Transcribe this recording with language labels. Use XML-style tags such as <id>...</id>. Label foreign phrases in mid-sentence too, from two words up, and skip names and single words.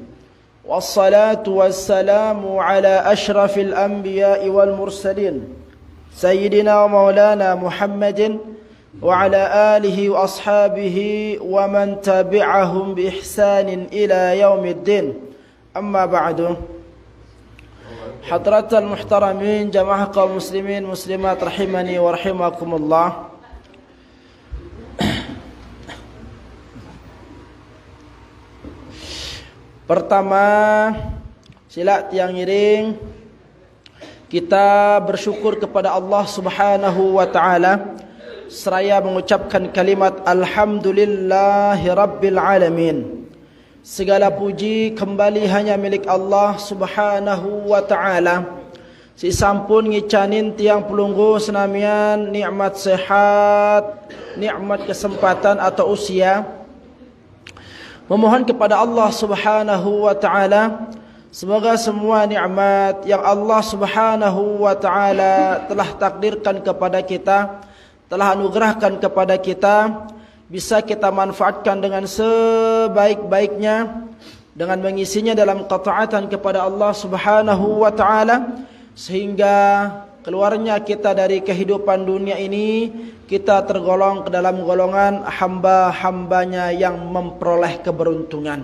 <ar>والصلاة والسلام على أشرف الأنبياء والمرسلين سيدنا ومولانا محمد وعلى آله وأصحابه ومن تبعهم بإحسان إلى يوم الدين أما بعد حضرات المحترمين جماعة قوم مسلمين مسلمات رحمني ورحمكم الله.</ar> <sas>Pertama, sila tiang ngiring,</sas> <id>kita bersyukur kepada Allah</id> <ar>سبحانه وتعالى</ar> <id>seraya mengucapkan kalimat</id> <ar>الحمد لله رب العالمين.</ar> <id>Segala puji kembali hanya milik Allah</id> <ar>سبحانه وتعالى.</ar> <sas>Si sampun ngicanin tiang pelunggu senamian</sas> <id>nikmat sehat, nikmat kesempatan atau usia. Memohon kepada Allah</id> <ar>سبحانه وتعالى</ar> <id>semoga semua nikmat yang Allah</id> <ar>سبحانه و</ar> <id>taala telah takdirkan kepada kita, telah anugerahkan kepada kita, bisa kita manfaatkan dengan sebaik-baiknya dengan mengisinya dalam ketaatan kepada Allah</id> <ar>سبحانه وتعالى</ar> <id>sehingga keluarnya kita dari kehidupan dunia ini kita tergolong ke dalam golongan hamba-hambanya yang memperoleh keberuntungan.</id>